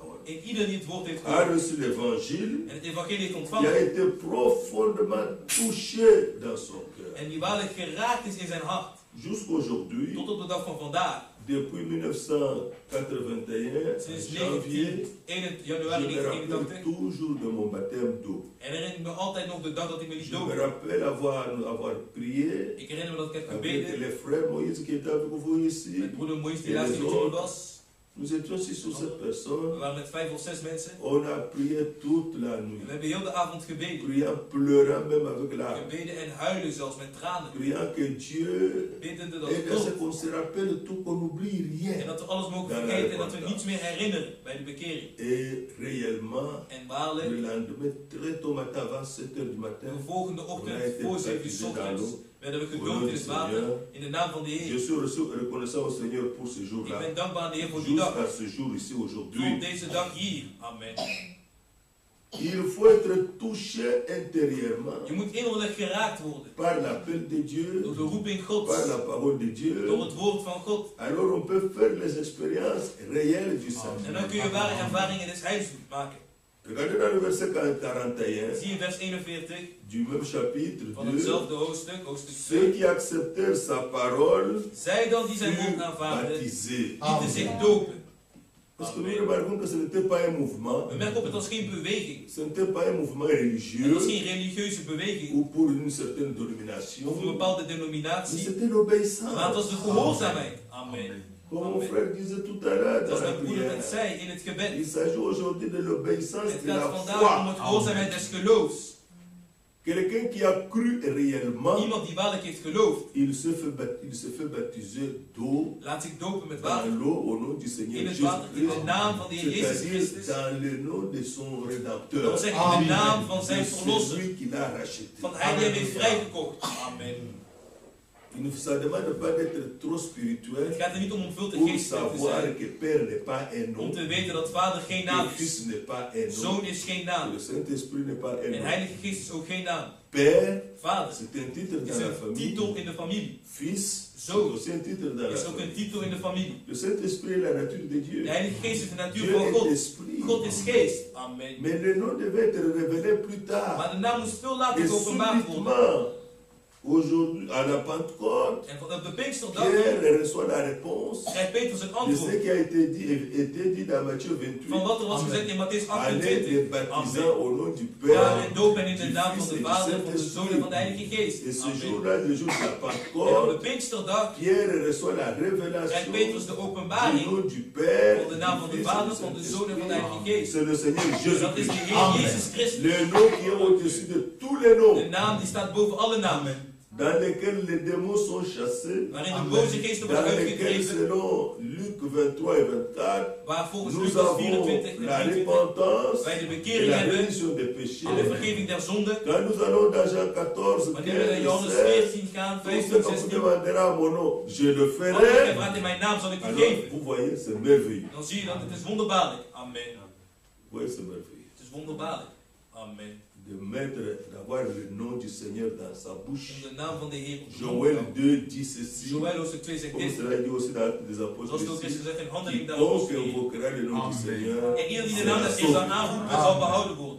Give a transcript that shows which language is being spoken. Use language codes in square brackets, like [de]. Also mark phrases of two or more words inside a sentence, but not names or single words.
[nl] En ieder die het woord heeft [fr] a [nl] gehoord [fr] reçu l'évangile, [nl] en het evangelie heeft [fr] qui a [nl] ontvangen, [fr] été profondément touché dans son cœur. [nl] en die waarlijk geraakt is in zijn hart, [fr] Jusqu'aujourd'hui, [nl] tot op de dag van vandaag, [fr] depuis 1981, [nl] sinds [fr] en janvier, [nl] 19 [fr] je [nl] januari [fr] me rappelle [nl] 1981, [fr] toujours de mon baptême d'eau. [nl] herinner ik me altijd nog de dag dat ik me liet [fr] Je me [nl] dopen. [fr] rappelle avoir prié [nl] Ik herinner me dat ik heb [fr] avec [nl] gebeden [fr] les frères Moïse qui étaient avec vous ici. [nl] met broeder Moïse die [fr] En [nl] laatst [fr] les [nl] met jullie [fr] autres. [nl] was. [fr] Nous étions 6 ou 7 [nl] We [fr] personnes. [nl] waren met 5 of 6 mensen. [fr] On a prié toute la [nl] En [fr] nuit. [nl] we hebben heel de avond gebeden. [fr] Priant, pleurant même avec larmes. [nl] Gebeden en huilen zelfs met tranen. [fr] Priant que Dieu [nl] Biddende dat [fr] et que c'est [nl] God. [fr] qu'on se rappelle tout, qu'on n'oublie [nl] En [fr] rien. [nl] dat we alles mogen vergeten en dat we niets meer herinneren bij de bekering. [fr] Et réellement, [nl] En [fr] le [nl] waarlijk, [fr] lendemain, très tôt matin, avant 7 h du matin, [nl] de volgende ochtend voor 7 uur 's ochtends werden we gedoopt in het water in de naam van de [fr] je [nl] Heer. [fr] suis reconnaissant au Seigneur pour ce [nl] Ik [fr] jour-là. [nl] ben dankbaar aan de Heer voor die dag. [fr] Jusqu'à ce jour ici [nl] Voor [fr] aujourd'hui. [nl] deze dag hier. Amen. [fr] Il faut être touché intérieurement [nl] Je moet innerlijk geraakt worden [fr] par l'appel de Dieu, [nl] door de roeping Gods, [fr] par la parole de [nl] door [fr] Dieu. [nl] het woord van God. [fr] Alors on peut faire les expériences réelles du [nl] En [fr] salut. [nl] dan kun je ware ervaringen des heils maken. [fr] Regardez dans le verset 41 [nl] Zie in vers 41 [fr] du même chapitre [nl] van 2. hetzelfde hoofdstuk, hoofdstuk [fr] Ceux [nl] 2. [fr] qui acceptèrent sa parole [nl] Zij dan die zijn woord [fr] furent [nl] aanvaarden, [fr] baptisés. [nl] lieten zich dopen. [fr] Parce que nous [nl] Amen. [fr] remarquons que ce n'était pas un mouvement, [nl] We merken op, het was geen beweging. [fr] ce n'était pas un mouvement [nl] Het was [fr] religieux [nl] geen religieuze beweging [fr] ou pour une certaine [nl] of een [fr] domination, [nl] bepaalde [fr] mais [nl] denominatie, [fr] c'était [nl] maar het [fr] l'obéissance. [nl] was de gehoorzaamheid. Amen. [fr] Comme mon frère disait tout à l'heure dans [nl] Zoals [fr] la [nl] mijn broeder [fr] prière, [nl] het zei in het gebed. [fr] il s'agit aujourd'hui de l'obéissance [nl] Het [fr] de la [nl] gaat vandaag om [fr] foi. [nl] het gehoorzaamheid des geloofs. [fr] Quelqu'un qui a cru réellement, [nl] Iemand die waarlijk heeft geloofd, [fr] il se fait baptiser d'eau [nl] laat zich dopen met [fr] dans [nl] water. [fr] l'eau au nom du Seigneur [nl] In het water, in de [fr] Jésus-Christ, [nl] naam van de Heer Jezus [fr] c'est-à-dire [nl] Christus. [fr] dans le nom de son [nl] Dat wil [fr] Rédempteur, [nl] zeggen in de naam van zijn [fr] de [nl] verlosser. [fr] celui qui l'a racheté. [nl] Van hij die hem heeft vrijgekocht. Amen. [fr] Il ne ça demande pas d'être trop [nl] Het [fr] spirituel [nl] gaat er niet om veel te [fr] pour [nl] geestelijk te [fr] savoir [nl] zijn. [fr] que Père n'est pas un [nl] Om [fr] nom, [nl] te weten dat vader geen naam [fr] que Fils [nl] is. [fr] n'est pas un nom, [nl] Zoon is geen [fr] que [nl] naam. [fr] le Saint-Esprit n'est pas un [nl] En [fr] nom. [nl] Heilige Geest is ook geen naam. [fr] Père, [nl] Vader [fr] c'est un titre [nl] is [fr] dans la [nl] een [fr] famille. [nl] titel in de familie. [fr] Fils, c'est [nl] Zoon [fr] aussi un titre dans la [nl] is ook een [fr] famille. [nl] titel in de familie. [fr] Le Saint-Esprit est la nature de Dieu. [nl] De Heilige Geest is de natuur [fr] Dieu [nl] van [fr] est [nl] God. [fr] esprit. [nl] God is geest. Amen. [fr] Mais le nom devait être révélé plus tard. [nl] Maar de naam moest veel [fr] Et [nl] later geopenbaard worden. [fr] subitement, aujourd'hui, à la Pentecôte, [nl] En op de Pinksterdag [fr] Pierre reçoit la réponse [nl] krijgt Petrus een [fr] de ce [nl] antwoord [fr] qui a été dit dans Matthieu 28. [nl] van wat er was gezegd in Matthäus [fr] Allez [nl] 28. [fr] les baptisants au nom du [nl] Ga [fr] Père, [nl] en dopen in de [fr] du [nl] naam van [fr] Fils [nl] de [fr] et du [nl] Vader, van de Zoon en van de [fr] Saint-Esprit. [nl] Heilige Geest. [fr] Et ce [nl] Amen. [fr] jour-là, le jour de la [nl] En op de [fr] Pentecôte, [nl] Pinksterdag [fr] Pierre reçoit la [nl] krijgt [fr] révélation [nl] Petrus de [fr] du [nl] openbaring [fr] nom du Père, [nl] van de naam van [fr] du [nl] de [fr] Fils et [nl] Vader, [fr] du [nl] van de Zoon en van de Heilige [fr] Saint-Esprit. [nl] Geest. [fr] C'est le Seigneur [nl] Dus dat is de [fr] Jésus-Christ. [nl] Heer Jezus Christus. [fr] Le nom qui est au-dessus de tous les [nl] De [fr] noms, [nl] naam die staat boven alle namen. [fr] dans lesquels les démons sont chassés, [nl] Waarin de boze geesten [fr] dans [nl] worden [fr] lesquels, [nl] uitgedreven. [fr] selon Luc 23 et 24, [nl] Waar volgens [fr] nous [nl] Lucas [fr] avons [nl] 24 en [fr] la [nl] 23 [fr] repentance [nl] wij de [fr] et [nl] bekering [fr] la [nl] hebben [fr] rémission des péchés. [nl] en de vergeving der zonden. [fr] Quand nous allons dans Jean 14, [nl] Wanneer we naar [fr] 15, [nl] Johannes [fr] 16, [nl] 14 gaan, [fr] tout [nl] 15, [fr] ce que vous [nl] 16. [fr] demanderez à mon nom, je le [nl] Wat gij [fr] ferai. [nl] vraagt in mijn naam zal ik u [fr] Alors, [nl] geven. [fr] vous voyez, c'est merveilleux. [nl] Dan zie je dat het is wonderbaarlijk. Amen. [fr] Vous voyez, c'est merveilleux. [nl] Het is wonderbaarlijk. Amen. [fr] d'avoir le nom du Seigneur dans sa bouche. [nl] Om de naam van de Heer op de mond te [fr] Joël [nl] houden. [fr] 2 dit ceci. [nl] Joël hoofdstuk 2 zegt [fr] Comme [nl] dit. [fr] cela dit aussi dans Actes des [nl] Zoals [fr] Apôtres [nl] het ook is [fr] ici. [nl] gezegd in Handelingen der [fr] Quiconque [nl] Apostelen. [fr] invoquera le nom du [nl] Amen. [fr] Seigneur. [nl] En ieder die de naam des Heers zal aanroepen, zal behouden worden.